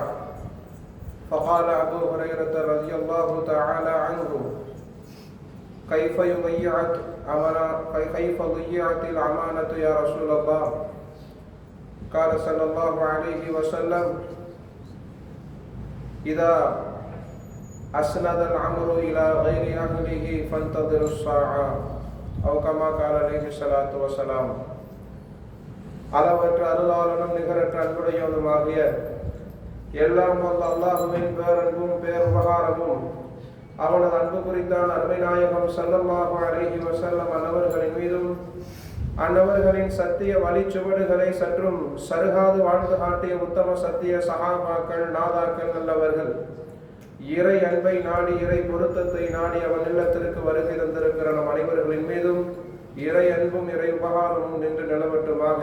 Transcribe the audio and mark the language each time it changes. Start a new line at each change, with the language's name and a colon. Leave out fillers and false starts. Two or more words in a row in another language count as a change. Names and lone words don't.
Arabic: فقال أبو هريرة رضي الله تعالى عنه: كيف ضيعت الأمانة يا رسول الله؟ قال صلى الله عليه وسلم: إذا أسند الأمر إلى غير أهله فانتظروا الساعة. أو كما قال عليه الصلاة والسلام.
Tamil: அளவற்ற அருளாளனும் நிகரற்ற அன்புடையவனுமாகிய எல்லாம் வல்ல அல்லாஹ்வின் பேரன்பும் பேருபகாரமும் அவனது அன்பு குறித்தான் அருமை நாயகம்
Arabic: صلى الله عليه وسلم
Tamil: அன்னவர்களின் மீதும் அன்னவர்களின் சத்திய வழிச்சுவடுகளை சற்றும் சருகாது வாழ்ந்து காட்டிய உத்தம சத்திய சஹாபாக்கள் நாதாக்கள் நல்லவர்கள் இறை அன்பை நாடி இறை பொருத்தத்தை நாடி அவன் இல்லத்திற்கு வருகை தந்திருக்கிற நம் அனைவர்களின் மீதும் இறை அன்பும் இறை உபகாரமும் நின்று நிலவட்டுமாக.